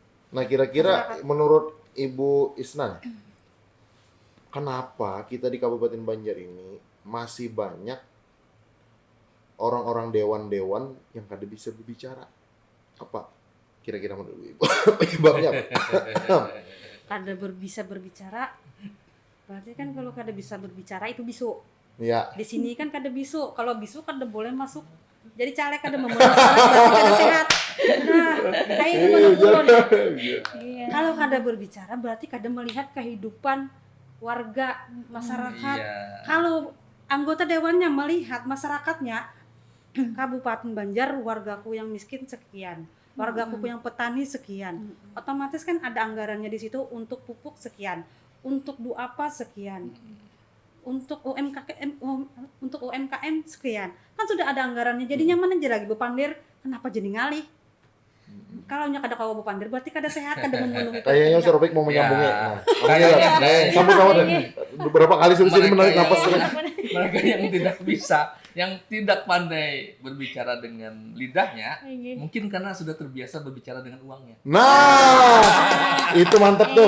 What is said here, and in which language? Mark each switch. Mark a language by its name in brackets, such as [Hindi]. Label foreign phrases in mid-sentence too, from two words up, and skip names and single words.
[Indonesian] Nah, kira-kira menurut Ibu Isna, kenapa kita di Kabupaten Banjar ini masih banyak orang-orang dewan-dewan yang kada bisa berbicara? Apa kira-kira menurut Ibu? Penyebabnya apa? Kada bisa berbicara, berarti kan kalau kada bisa berbicara itu bisu. Ya, Di sini kan kada bisu. Kalau bisu kada boleh masuk. Jadi caleg kada memenuhi syarat berarti kada sehat. Nah, kayak itu menurut ulun. Iya. Kalau kada berbicara berarti kada melihat kehidupan warga masyarakat. Iya. Kalau anggota dewannya melihat masyarakatnya, Kabupaten Banjar wargaku yang miskin sekian, wargaku yang petani sekian, otomatis kan ada anggarannya di situ untuk pupuk sekian, untuk duapa sekian, untuk UMKM sekian, kan sudah ada anggarannya. [Banjar] Jadinya mana aja lagi bepandir, kenapa jadi ngalih? Kalau nya kada kawa bepandir berarti kada sehat, kada memenuhi. [Indonesian] kayaknya Ustaz Ropik mau menyambungnya. Ya. Nah, Kayaknya- sambung beberapa kali solusi Mereka menarik napas. Mereka yang tidak bisa, yang tidak pandai berbicara dengan lidahnya, mungkin karena sudah terbiasa berbicara dengan uangnya. Nah, itu mantap tuh.